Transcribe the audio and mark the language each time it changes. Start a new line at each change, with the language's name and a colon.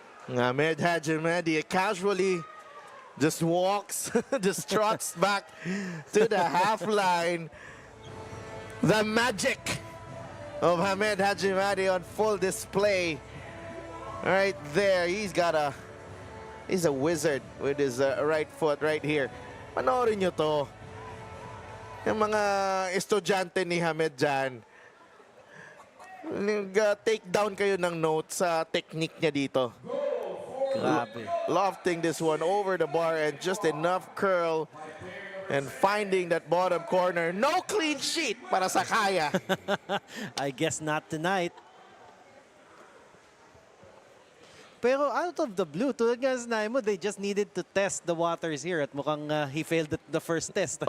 English: Ahmed Hajimadi casually just walks, just trots back to the half line. The magic of Ahmed Hajimadi on full display right there. He's a wizard with his right foot right here.
Filipino: Panoorin nyo to. Yung mga estudyante ni Hamed dyan,
English: take down
Filipino: kayo ng note sa technique niya dito. Grabe.
English: Lofting this one over the bar and just enough curl and finding that bottom corner. No clean sheet
Filipino: para sa
English: Kaya. I guess not tonight. Pero out of the blue,
Filipino: tulad nga sinabi mo,
English: they just needed to test the waters here
Filipino: at mukhang
English: he failed the first test.